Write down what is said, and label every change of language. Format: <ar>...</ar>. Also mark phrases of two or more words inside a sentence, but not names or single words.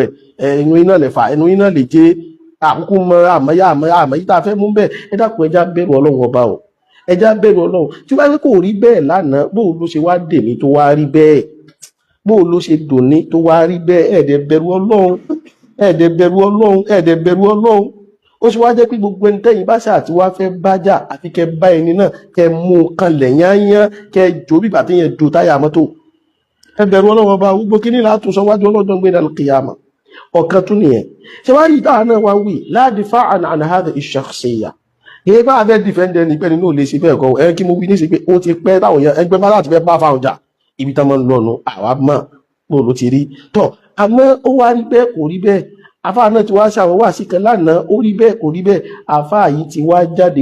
<yo>ẹ̀ ẹnu yín náà lẹ fà ẹnu yín náà lè jẹ àkókò mọ àmọ́ yìí tá a fẹ́ mú bẹ́ẹ̀ ẹ dákun ẹja bẹ̀rù Ọlọ́run ọba o ẹja bẹ̀rù Ọlọ́run tí wọ́n bá kò rí bẹ́ẹ̀ lánàá bóò ló ṣe wá dèmí tó wá rí bẹ́ẹ̀ bóò ló ṣe dòní tó wá rí bẹ́ẹ̀ ẹ̀ẹ́dẹ̀ bẹ̀rù Ọlọ́run ẹ̀ẹ́dẹ̀ bẹ̀rù Ọlọ́run ẹ̀ẹ́dẹ̀ bẹ̀rù Ọlọ́run ó ṣe wá jẹ́ pé gbogbo ẹni tẹ́yìn bá ṣáà tí wá fẹ́ bájà àfi kẹ bá ẹni náà kẹ mú un kanlẹ̀ yányán kẹ jò bíbà tí yẹn do táyà mọ́tò ẹ bẹ̀rù Ọlọ́run ọba gbogbo kíní látún sọ wájú ọlọ́jọ́ gbé dàlù kìyàmà ọ̀kan tún nìyẹn ṣe wá rí ìdáhà náà wá wí</yo> <ar>لا دفاعا عن هذه الشخصية</ar> <yo>èyí bá fẹ́ dìfẹ́ndẹ̀ ní pẹ́ni náà lè ṣe bẹ́ẹ̀ kọ́ ẹ kí mo wí ní sí pé ó ti pẹ́ táwọn èèyàn ẹgbẹ́ bá láti fẹ́ bá fáwọn jà ibi tá máa ń lọ́nu àwa mọ̀ bó ló ti rí tọ́ àmọ́ ó wá rí bẹ́ẹ̀ kò rí bẹ́ẹ̀ àfáà náà ti wá ṣàwọn wá sí kan lánàá ó rí bẹ́ẹ̀ kò rí bẹ́ẹ̀ àfáà yìí ti wá jáde</yo>